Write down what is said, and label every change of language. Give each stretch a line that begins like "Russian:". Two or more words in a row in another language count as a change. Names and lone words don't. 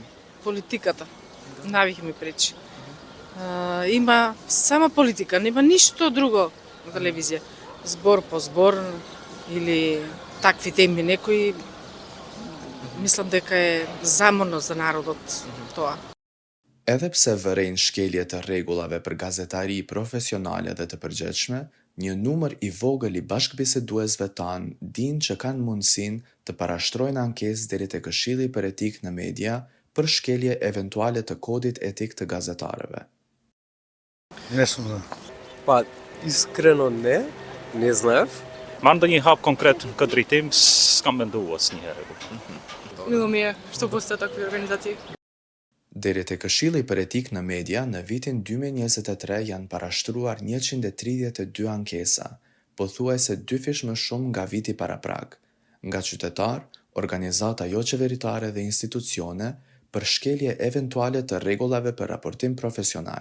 Macedonian: Политиката. Навик ми пречи. Има само политика, нема ништо друго на телевизија. Збор по збор или такви теми некои, мислам дека е заморно за народот тоа.
Albanian: Edhe pse vërejnë shkelje të rregullave për gazetari profesionale dhe të përgjithshme, një numër i vogël i bashkëbiseduesve tanë dinë që kanë mundësinë të parashtrojnë ankesë deri te Këshilli për Etikë në Media për shkelje eventuale të kodit etik të gazetarëve.
Macedonian: Не сум знал. Па, искрено не знаев.
Albanian: Ма ndonjë hap konkret në këtë drejtim s'kam menduar asnjëherë.
Macedonian: Мило ми е што постојат такви организации.
Albanian: Deri te Këshilli për Etikë në Media, në vitin 2023 janë parashtruar 132 ankesa, pothuajse 2 fish më shumë nga viti paraprak, nga qytetar, organizata jo qeveritare dhe institucione për shkelje eventuale të rregullave për raportim profesional.